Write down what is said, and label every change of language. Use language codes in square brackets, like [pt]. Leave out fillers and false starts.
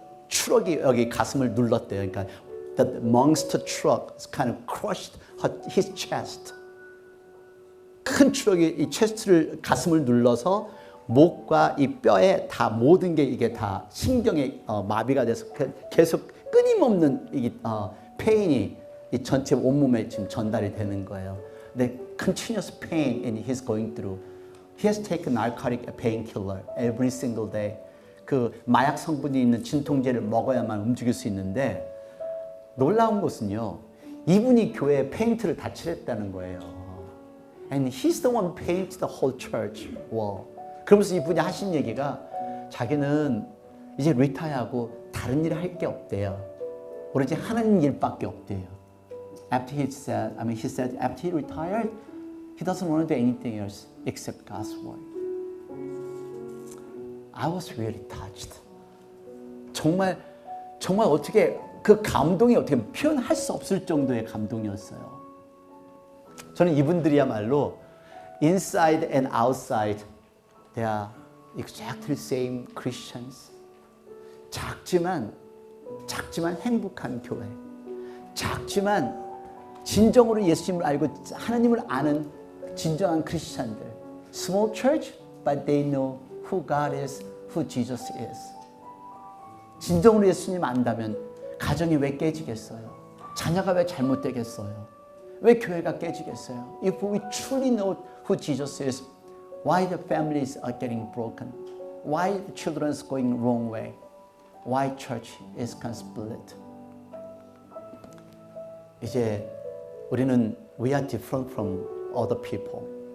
[ko] 트럭이 여기 가슴을 눌렀대요. [en] 그러니까 the monster truck kind of crushed his chest. [ko] 큰 트럭이 이 체스트를 가슴을 눌러서 목과 이 뼈에 다 모든 게 이게 다 신경에 마비가 돼서 계속 끊임없는 이 페인이 이 전체 온몸에 지금 전달이 되는 거예요. [en] The continuous pain and he's going through. He has taken narcotic painkiller every single day. [ko] 그 마약 성분이 있는 진통제를 먹어야만 움직일 수 있는데 놀라운 것은요. 이분이 교회에 페인트를 다 칠했다는 거예요. And he's the one who painted the whole church wall. 그러면서 이분이 하신 얘기가 자기는 이제 리타이어하고 다른 일을 할 게 없대요. 오로지 하나님 일밖에 없대요. [en] He said after he retired, he doesn't want to do anything else except God's word. I was really touched. [ko] 정말 어떻게 그 감동이 어떻게 표현할 수 없을 정도의 감동이었어요. 저는 이분들이야말로 [en] inside and outside they are exactly same Christians. [ko] 작지만 행복한 교회. 작지만 진정으로 예수님을 알고 하나님을 아는 진정한 크리스찬들. [en] Small church, but they know who God is, who Jesus is. [ko] 진정으로 예수님 안다면 가정이 왜 깨지겠어요? 자녀가 왜 잘못되겠어요? 왜 교회가 깨지겠어요? [en] If we truly know who Jesus is, why the families are getting broken? Why the children is going wrong way? Why church is split? [ko] 이제 우리는 [en] we are different from other people.